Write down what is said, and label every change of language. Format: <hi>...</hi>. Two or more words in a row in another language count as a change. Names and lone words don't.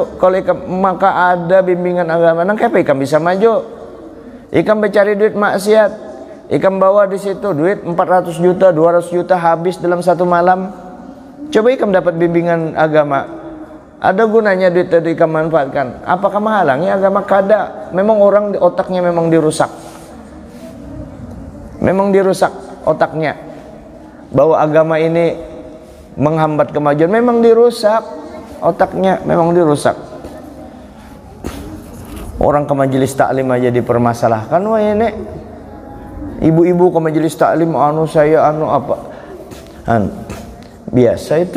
<bjn>Kalau ikam maka ada bimbingan agama, nang kenapa ikam bisa maju? Ikam mencari duit maksiat, ikam bawa di situ duit 400 juta 200 juta habis dalam satu malam. Coba ikam dapat bimbingan agama, ada gunanya duit itu ikam manfaatkan.</bjn> <id>Apakah menghalangi agama?</id> <bjn>Kada.</bjn> <id>Memang orang di otaknya memang dirusak, memang dirusak otaknya, bahwa agama ini menghambat kemajuan. Memang dirusak otaknya, memang dirusak. Orang ke majelis taklim aja dipermasalahkan, wah ini ibu-ibu ke majelis taklim anu saya anu apa biasa itu.</id>